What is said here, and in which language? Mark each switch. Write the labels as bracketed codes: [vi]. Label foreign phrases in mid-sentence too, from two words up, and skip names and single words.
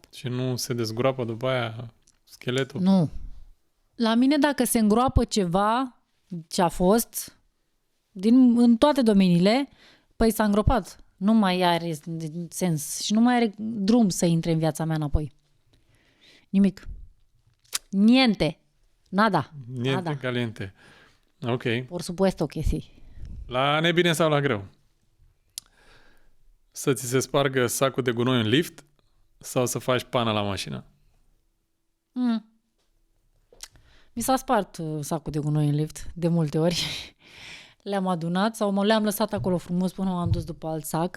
[ro] Și nu se dezgroapă după aia scheletul? Nu. La mine dacă se îngroapă ceva ce a fost, în toate domeniile, păi s-a îngropat. Nu mai are sens și nu mai are drum să intre în viața mea înapoi. Nimic. [it] Niente. Nada. Niente [es] Nada. caliente. Ok. Por supuesto que sí. [ro] La nebine sau la greu? Să ți se spargă sacul de gunoi în lift sau să faci pana la mașină? Mi s-a spart sacul de gunoi în lift de multe ori. le-am adunat sau le-am lăsat acolo frumos până m-am dus după alt sac.